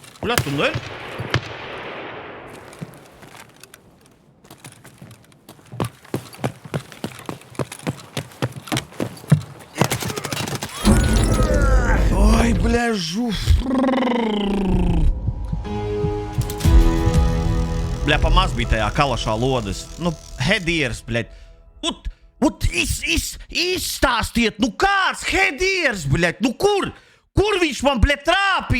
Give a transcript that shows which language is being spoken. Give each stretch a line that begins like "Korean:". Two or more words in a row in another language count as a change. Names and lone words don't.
Latvian: Bļet, tu ne?
Russian: Ой, бля, жуф.
Latvian: Bļa, pamaz bija tajā kalašā lodes. Nu, headieris, bļa. Izstāstiet, nu kāds headieris, bļa. Nu kur? Kur viņš man, bļa, trāpīja?